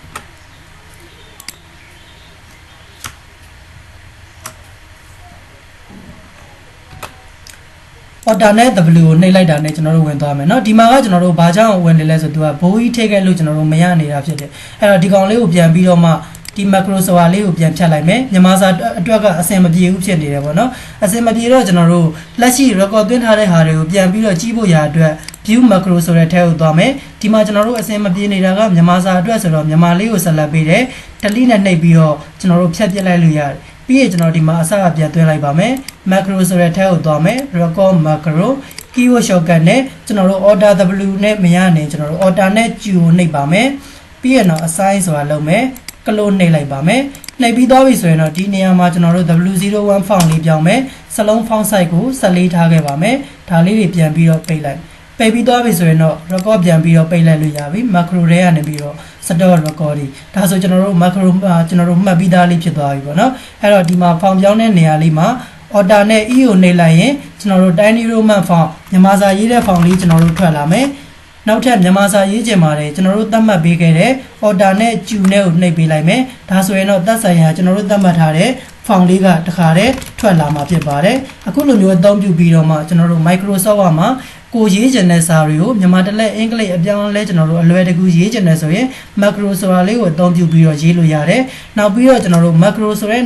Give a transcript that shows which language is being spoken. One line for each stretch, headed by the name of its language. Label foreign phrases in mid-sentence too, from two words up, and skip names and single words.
Burmese: order နဲ့ w ကိုနှိပ်လိုက်တာနဲ့ကျွန်တော်တို့ဝင်သွားမယ်เนาะဒီမှာကကျွန်တော်တို့ဘာကြောင့်ဝင်နေလဲဆိုတော့ဘိုးကြီးထိခဲ့လို့ကျွန်တော်တို့မရနေတာဖြစ်တယ်အဲ့တော့ဒီကောင်လေးကိုပြန်ပြီးတော့မှဒီ macro ဆိုတာလေးကိုပြန်ဖြတ်လိုက်မယ်မြန်မာစာအတွက်ကအဆင်မပြေဘူးဖြစ်နေတယ်ပေါ့နော်အဆင်မပြေတော့ကျွန်တော်တို့လက်ရှိ record သွင်းထားတဲ့ဟာတွေကိုပြန်ပြီး တော့ကြီးဖို့ရာအတွက်
English: view macro
Burmese: ဆိုတဲ့ထဲကိုသွားမယ်ဒီမှာကျွန်တော်တို့အဆင်မပြေနေတာကမြန်မာစာအတွက်ဆိုတော့မြန်မာလေးကိုဆက်လက်ပေးတယ် delete နဲ့နှိပ်ပြီးတော့ကျွန်တော်တို့ဖြတ်ပစ်လိုက်လို့ ရတယ်ပြီးရင်ကျွန်တော်ဒီမှာအစကပြန်သွင်းလိုက်ပါမယ် macro ဆိုတဲ့ထဲကိုသွားမယ်
English: record macro keyword shortcut
Burmese: နဲ့ကျွန်တော်တို့ order w နဲ့မရနိုင်ကျွန်တော် တို့ order နဲ့ q ကိုနှိပ်ပါမယ်ပြီးရင်တော့ assign ဆိုတာလုပ်မယ်ကလို့နှိပ်လိုက်ပါမယ်နှိပ်ပြီးသွားပြီဆိုရင်တော့ဒီနေရာမှာကျွန်တော်တို့ W01 font လေးပြောင်းမယ်စလုံး
English: font size
Burmese: ကိုဆက်လေးထားခဲ့ပါမယ်ဒါလေးတွေပြန်ပြီးတော့ပိတ်လိုက်ပိတ်ပြီးသွားပြီဆိုရင်တော့ record ပြန်ပြီးတော့ပိတ်လိုက်လို့ရပြီ macro တွေကနေပြီးတော့
English: stop recording
Burmese: ဒါဆိုကျွန်တော်တို့ macro ကျွန်တော်တို့မှတ်ပြီးသားလေးဖြစ်သွားပြီပေါ့နော်အဲ့တော့ဒီမှာ font ပြောင်း တဲ့နေရာလေးမှာ order နဲ့ e ကိုနှိပ်လိုက်ရင်ကျွန်တော်တို့
English: tiny roman font
Burmese: မြန်မာစာရေးတဲ့ font လေးကျွန်တော်တို့ထွက်လာမယ်နောက်ထပ်မြန်မာစာရေးချင်ပါတယ်ကျွန်တော်တို့သတ်မှတ်ပေးခဲ့တဲ့ order နဲ့ q နဲ့ကိုနှိပ်ပေးလိုက်မယ်ဒါဆိုရင်တော့သက်ဆိုင်ရာကျွန်တော်တို့သတ်မှတ်ထားတဲ့ font လေးကတခါတည်းထွက်လာမှာဖြစ်ပါတယ်အခုလိုမျိုးအသုံးပြုပြီးတော့မှကျွန်တော်တို့ Microsoft Word မှာကိုရေးချင်တဲ့စာတွေကိုမြန်မာတလက်အင်္ဂလိပ်အပြောင်းလဲကျွန်တော်တို့အလွယ်တကူရေးချင်တယ်ဆိုရင် macro ဆိုတာလေးကိုအသုံးပြုပြီးတော့ရေးလို့ရတယ်နောက်ပြီးတော့ကျွန်တော်တို့ macro ဆိုတဲ့